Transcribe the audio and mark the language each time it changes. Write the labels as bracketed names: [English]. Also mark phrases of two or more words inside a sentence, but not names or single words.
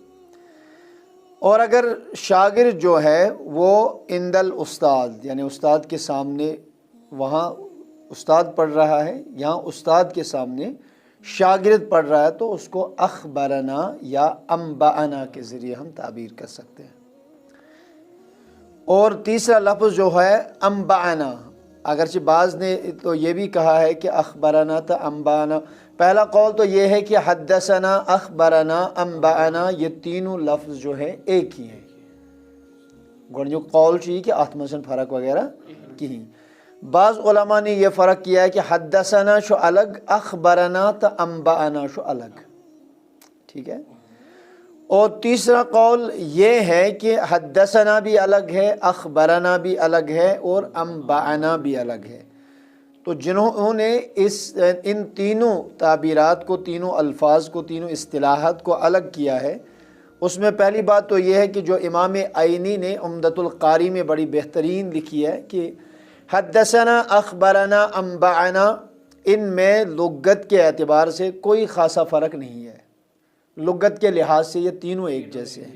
[Urdu] اور اگر شاگرد جو ہے وہ [Arabic] عند الاستاد [Urdu] یعنی استاد کے سامنے، وہاں استاد پڑھ رہا ہے، یہاں استاد کے سامنے شاگرد پڑھ رہا ہے، تو اس کو اخبرنا یا انبأنا کے ذریعے ہم تعبیر کر سکتے ہیں۔ اور تیسرا لفظ جو ہے انبأنا، اگرچہ بعض نے تو یہ بھی کہا ہے کہ اخبرنا تا انبأنا، پہلا قول تو یہ ہے کہ حدثنا، اخبرنا، انبأنا یہ تینوں لفظ جو ہے ایک ہی ہیں۔ [Kashmiri] گۄڈنیُک قول چھُ یہِ کہ اتھ منٛز چھنہٕ فرق وغیرہ کہیٖنۍ۔ [Urdu] بعض علماء نے یہ فرق کیا ہے کہ حدثنا چھُ الگ، اخبرنا تا انبأنا چھُ الگ، ٹھیک ہے۔ اور تیسرا قول یہ ہے کہ حدثنا بھی الگ ہے، اخبرنا بھی الگ ہے اور انبأنا بھی الگ ہے۔ تو جنہوں نے ان تینوں تعبیرات کو، تینوں الفاظ کو، تینوں اصطلاحات کو الگ کیا ہے، اس میں پہلی بات تو یہ ہے کہ جو امام عینی نے عمدۃ القاری میں بڑی بہترین لکھی ہے کہ حدثنا، اخبرنا، انبأنا ان میں لغت کے اعتبار سے کوئی خاصا فرق نہیں ہے، لغت کے لحاظ سے یہ تینوں ایک جیسے ہیں۔